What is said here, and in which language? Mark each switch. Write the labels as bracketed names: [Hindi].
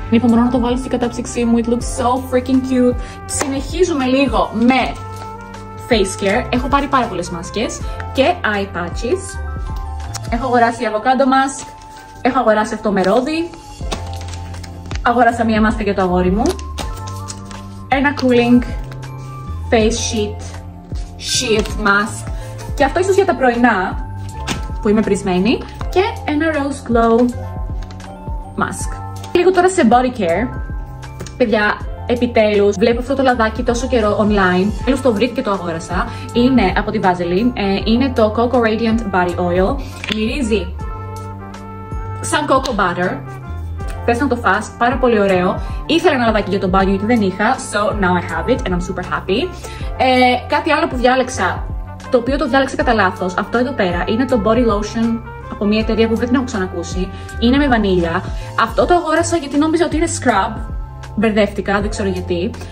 [Greek] Είπα μόνο να το βάλω στην κατάψυξή μου. It looks so freaking cute. Συνεχίζουμε λίγο με face care. Έχω πάρει πάρα πολλές μάσκες και eye patches. Έχω αγοράσει avocado mask. Έχω αγοράσει αυτό με ρόδι. Αγόρασα μία μάσκα για το αγόρι μου. Ένα cooling face sheet mask. Και αυτό ίσως για τα πρωινά που είμαι πρισμένη. Και ένα rose glow mask. Λίγο τώρα σε body care. Παιδιά, επιτέλους βλέπω αυτό το λαδάκι τόσο καιρό online. Τέλος το βρήκα και το αγόρασα. Είναι από τη Vaseline. Είναι το Coco Radiant Body Oil. Μυρίζει σαν cocoa butter. Θες να το φας, πάρα πολύ ωραίο. Ήθελα ένα λαδάκι για το μπάνιο γιατί δεν είχα. [English] So now I have it and I'm super happy. [Greek] Κάτι άλλο που διάλεξα, το οποίο το διάλεξα κατά λάθος. Αυτό εδώ πέρα είναι το body lotion από μια εταιρεία που δεν την έχω ξανακούσει. Είναι με βανίλια. Αυτό το αγόρασα γιατί νόμιζα ότι είναι scrub. Μπερδεύτηκα, δεν ξέρω γιατί.